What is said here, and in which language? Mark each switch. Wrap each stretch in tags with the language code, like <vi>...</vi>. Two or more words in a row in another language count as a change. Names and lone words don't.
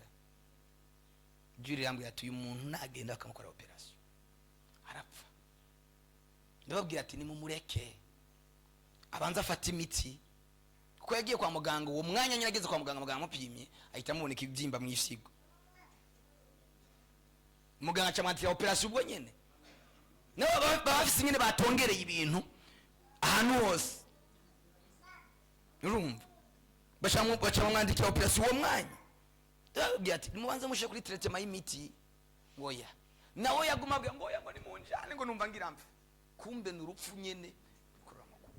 <rn>Juri yambwiye ati uyu muntu nagenda akamukora operation arapfa. Ndababwira ati nimumureke abanza afata imiti, kuko yagiye kwa muganga uwo mwanya nyine ageze kwa muganga, muganga amupimye ahita amuboneka ibyimba mu isigo. Muganga acamantira operation ubwo nyene. Nabo bafise nyene batongereye ibintu ahantu hose. Urumva bacamwandikira operation uwo mwanya. Ndababwira ati nimubanza mushe kuri traitement y'imiti. Oya nawe yaguma abwira ngo oya ngo ni munjane ngo numva ngira mfe, kumbe n'urupfu nyene bikorera amakuru.</rn>